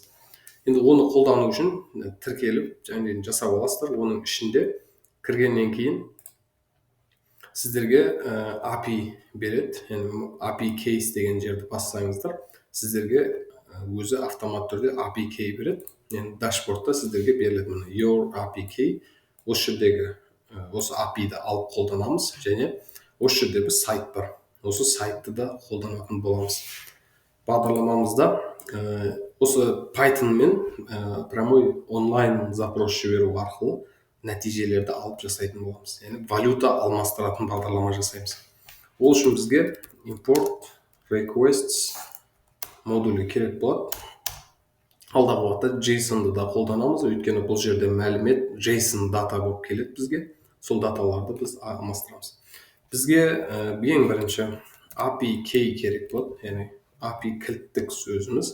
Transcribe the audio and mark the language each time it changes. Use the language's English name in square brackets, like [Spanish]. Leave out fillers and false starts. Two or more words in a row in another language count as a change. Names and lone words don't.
[Kazakh] Енді оны қолдану үшін тіркеліп және жасап аласыздар. Оның ішінде кіргеннен кейін сіздерге API береді. Яғни [English] API case [Kazakh] деген жерді бассаңыздар, сіздерге өзі автомат түрде [English] API key [Kazakh] береді. Енді дашбордта сіздерге беріледі. [English] Your API key. [Kazakh] Осы жердегі осы API-ді алып қолданамыз. Және осы жерде бір сайт бар. Осы сайтты да қолданатын боламыз. Бағдарламамызда осы Python-мен [Russian] прямой онлайн запрос [Kazakh] жіберу арқылы нәтижелерді алып жасайтын боламыз. Яғни валюта алмастыратын бағдарлама жасаймыз. Ол үшін бізге [English] import requests [Kazakh] модулі керек болады. Алдағы уақытта JSON-ды да қолданамыз, өйткені бұл жерде мәлімет JSON дата болып келеді бізге. Сол даталарды біз алмастырамыз. Бізге ең бірінші [English] API key [Kazakh] керек болады, яғни API кілттік сөзіміз.